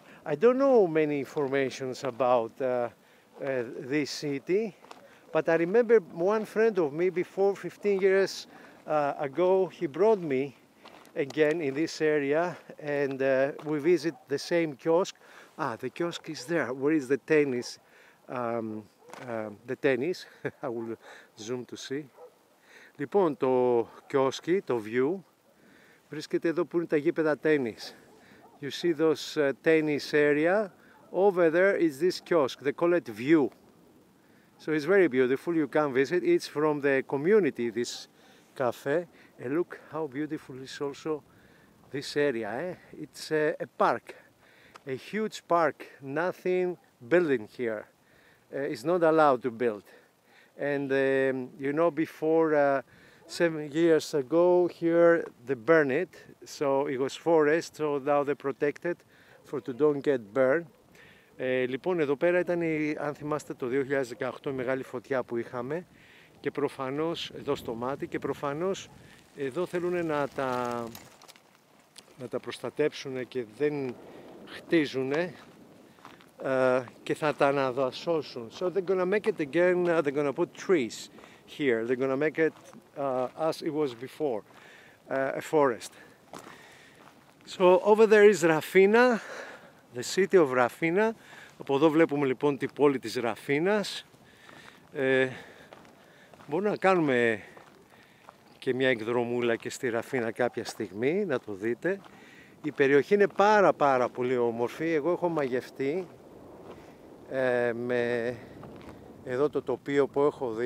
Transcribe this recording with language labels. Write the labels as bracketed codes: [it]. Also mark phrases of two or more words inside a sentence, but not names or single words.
[en] I don't know many informations about this city, but I remember one friend of me before 15 years ago, he brought me again in this area, and we visit the same kiosk. The kiosk is there. Where is the tennis? The tennis. I will zoom to see. [el] Λοιπόν, το κιόσκι, το view, βρίσκεται εδώ που είναι τα γήπεδα tennis. [en] You see those tennis area. Over there is this kiosk. They call it View. So it's very beautiful. You can visit. It's from the community, this cafe. And look how beautiful is also this area. It's a park, a huge park, nothing building here. It's not allowed to build. And you know, before 7 years ago here they burned it, so it was forest, so now they protected for to don't get burned. [el] Λοιπόν, εδώ πέρα ήταν, αν θυμάστε, το 2018 η μεγάλη φωτιά που είχαμε και προφανώς, εδώ στο μάτι, και προφανώς εδώ θέλουν να τα προστατέψουν και δεν χτίζουν και θα τα αναδασώσουν. [en] So they're gonna make it again, they're gonna put trees here. They're gonna make it as it was before, a forest. So over there is Rafina, the city of Rafina. [el] Από εδώ βλέπουμε λοιπόν την πόλη της Ραφίνας. Μπορούμε να κάνουμε και μια εκδρομούλα και στη Ραφίνα κάποια στιγμή, να το δείτε. Η περιοχή είναι πάρα πολύ όμορφη. Εγώ έχω μαγευτεί με εδώ το τοπίο που έχω δει.